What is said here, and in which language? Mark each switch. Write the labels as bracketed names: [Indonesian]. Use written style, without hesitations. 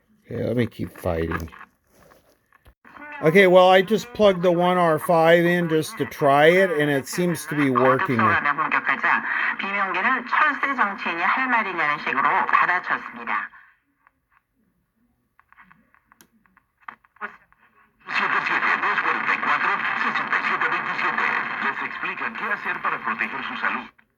[English] Okay, let me keep fighting. Okay, well, I just plugged the 1R5 in just to try it, and it seems to be working. [Korean] 비명계는 철새 정치인이 할 말이냐는 식으로 받아쳤습니다. [Spanish] Les explican qué hacer para proteger su salud.